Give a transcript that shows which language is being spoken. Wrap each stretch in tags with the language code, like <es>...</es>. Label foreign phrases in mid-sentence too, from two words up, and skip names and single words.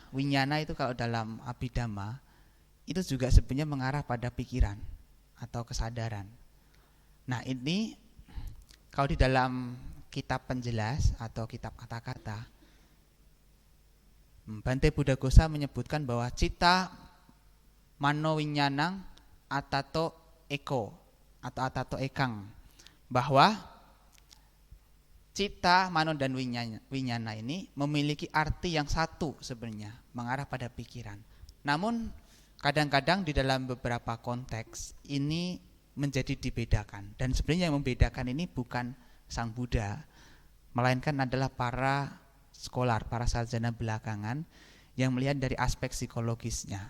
<id>Winyana itu kalau dalam Abhidhamma itu juga sebenarnya mengarah pada pikiran atau kesadaran. Nah ini kalau di dalam kitab penjelas atau kitab kata-kata, Bante Buddhaghosa menyebutkan bahwa</id> <pi>cita mano winyanang atato eko</pi> <id>atau</id> <pi>atato ekang,</pi> <id>bahwa cita, mano dan winyana ini memiliki arti yang satu sebenarnya, mengarah pada pikiran. Namun kadang-kadang di dalam beberapa konteks ini menjadi dibedakan, dan sebenarnya yang membedakan ini bukan Sang Buddha, melainkan adalah para skolar, para sarjana belakangan yang melihat dari aspek psikologisnya.</id>